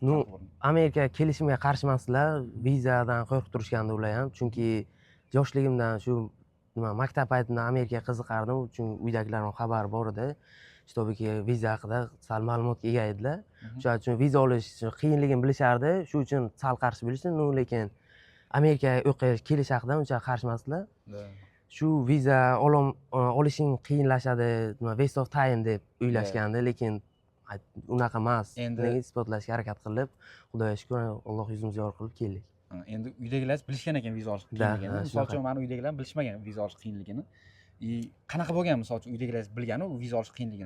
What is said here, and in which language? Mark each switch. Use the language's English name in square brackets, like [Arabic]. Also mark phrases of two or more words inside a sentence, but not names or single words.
[Uzbek] Amerika kelishimga qarshi emaslar, vizadan qo'rqib turishgandi ular ham, chunki yoshligimdan shu maktab paytimda Amerikaga qiziqardim, uchun uydagilarning xabari bor edi. Shtobiki viza haqida sal ma'lumotga ega edilar. Shuning uchun viza olish qiyinligini bilishardi, shu uchun sal qarshi bo'lishdi. Lekin Amerikaga o'qish, kelish haqida uncha qarshi emaslar. Shu viza olishing qiyinlashadi, [English] waste of time [Uzbek] deb o'ylashgandi, lekin unaqa emas. Endi isbotlashga harakat qilib, Xudoga shukr, Alloh yuzimizni yorug' qilib keldik. Endi uydagilar bilishgan ekan viza olish qiyinligini. Misol uchun meni uydagilar bilishmagan viza olish qiyinligini. Qanaqa bo'lgan, misol uchun uydagilar bilgan viza olish qiyinligini.